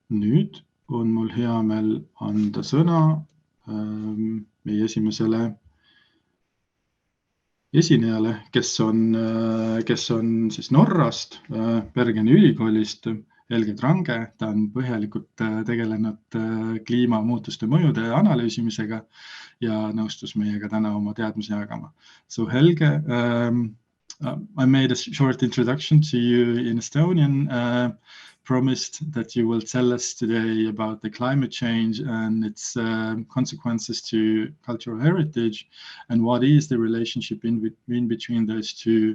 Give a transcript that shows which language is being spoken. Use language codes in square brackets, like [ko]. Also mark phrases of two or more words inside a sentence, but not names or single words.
[et] nüüd on mul hea meel anda sõna meie esimesele esinejale, kes on siis Norrast, Bergeni ülikoolist, Helge Drange. Ta on põhjalikult tegelenud kliimamuutuste mõjude analüüsimisega ja nõustus meiega täna oma teadmisi jagama. [en] So Helge, I made a short introduction to you in Estonian, promised that you will tell us today about the climate change and its consequences to cultural heritage and what is the relationship in between those two.